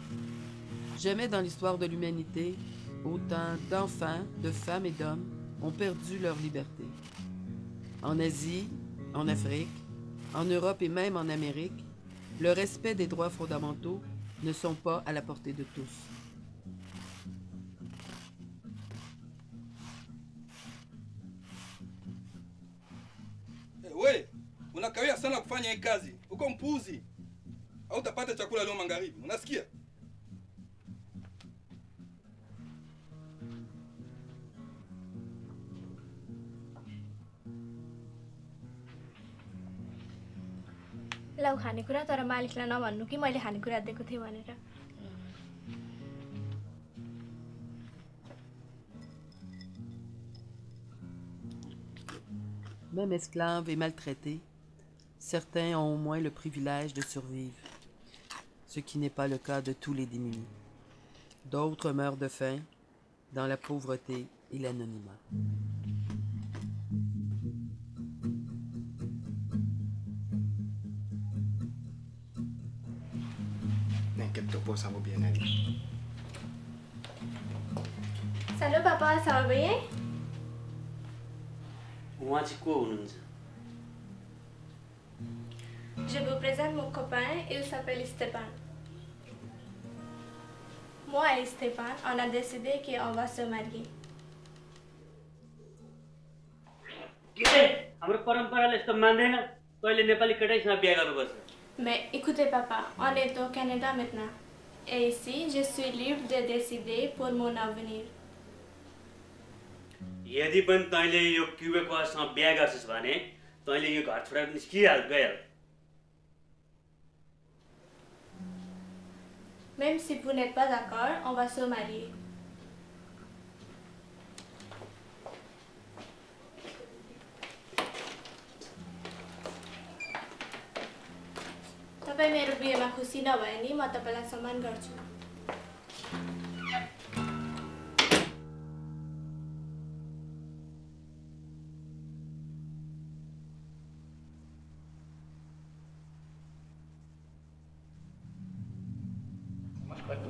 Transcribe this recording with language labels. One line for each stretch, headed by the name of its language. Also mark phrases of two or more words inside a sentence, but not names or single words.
French: Jamais dans l'histoire de l'humanité, autant d'enfants, de femmes et d'hommes ont perdu leur liberté. En Asie, en Afrique, en Europe et même en Amérique, le respect des droits fondamentaux ne sont pas à la portée de tous.
Swahili: We, unakawia sana kufanya hii kazi. Uko mpuzi. Hautapata chakula leo magharibi. Unasikia?
Nepali: लौ खानेकुरा तर मालिकलाई नभन्नु कि मैले खानेकुरा दिएको थिएँ भनेर।
French: Même esclaves et maltraités, certains ont au moins le privilège de survivre, ce qui n'est pas le cas de tous les démunis. D'autres meurent de faim, dans la pauvreté et l'anonymat. N'inquiète-toi pas, ça va bien aller. Salut papa, ça va bien?
Nepali: उहाँ चाहिँ को हुनुहुन्छ?
French: Je vous présente mon copain, il s'appelle Stéphane. Moi et Stéphane, on a décidé qu'on va se marier.
Nepali: के हाम्रो परम्पराले यस्तो मान्दैन तैँले नेपाली केटासँग बिहे गर्नुपर्छ।
French: Mais écoutez papa, on est au Canada maintenant. Et ici, je suis libre de décider pour mon avenir.
Nepali: यदि पनि तैँले यो क्युबेकसँग बिहे गर्छस् भने तैँले यो घर छोडेर निस्किहाल गइहाल।
French: Même si vous n'êtes pas d'accord, on va se marier.
Nepali: तपाईं मेरो बिहेमा खुसी नभए नि म तपाईलाई सम्मान गर्छु।
French: Moi, je crois que oui.